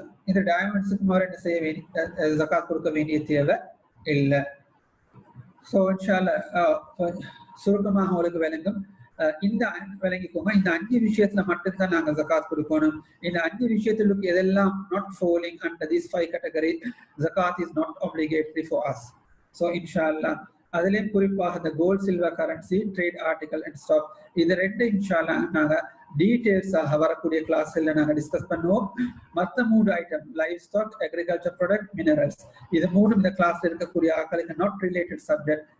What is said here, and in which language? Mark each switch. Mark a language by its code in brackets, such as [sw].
[ta] இந்த டைமண்ட்ஸுக்கு மாதிரி என்ன செய்ய வேண்டிய ஜகாத் கொடுக்க வேண்டிய தேவை இல்லை. ஸோ இன்ஷாஅல்லாஹ் சுருக்கமாக உங்களுக்கு விளங்கும். இந்த விளங்கிக்கோங்க, இந்த 5 விஷயத்துல மட்டும்தான் நாங்க ஜகாத் கொடுக்கணும். இந்த 5 விஷயத்துக்கு எதெல்லாம் [en] not falling under these 5 categories, zakat is not obligatory for us. So [ta] inshallah அதிலேயும் குறிப்பாக இந்த gold silver currency, trade article and stock, இது 2 இன்ஷாஅல்லாஹ் நாங்க டீடைல்ஸாக வரக்கூடிய கிளாஸ்ல நாங்க டிஸ்கஸ் பண்ணுவோம். மற்ற 3 item, life stock, agriculture product, minerals, இது 3 இந்த கிளாஸ்ல இருக்கக்கூடிய ஆட்களுக்கு நாட் ரிலேட்டட் சப்ஜெக்ட்.